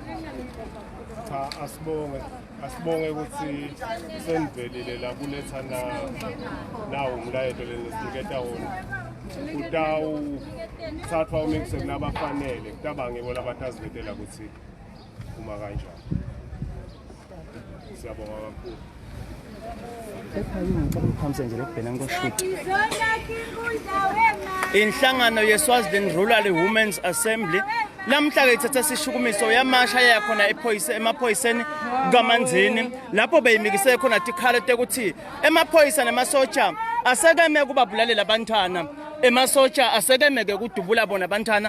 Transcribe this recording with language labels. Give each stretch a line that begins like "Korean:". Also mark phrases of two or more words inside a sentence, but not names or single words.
Swati: Cha asibonge ukuthi senivelile la kuletha nawo umlayelo lesiniketa wona utawuthathwa umikise kunabafanele kutabange bona batazivetela ukuthi uma kanjani. Siyabonga kakhulu. Inhlangano ye-Swaziland Rural Women's Assembly lamhla ke ithatha sishukumiso yamasha yakhona emaphoyiseni kaManzini lapho beyimikise khona tikhalo tekuthi emaphoyisa nemasotsha asekeme kubabulalela abantwana emasotsha asekeme ke kudubula bona abantwana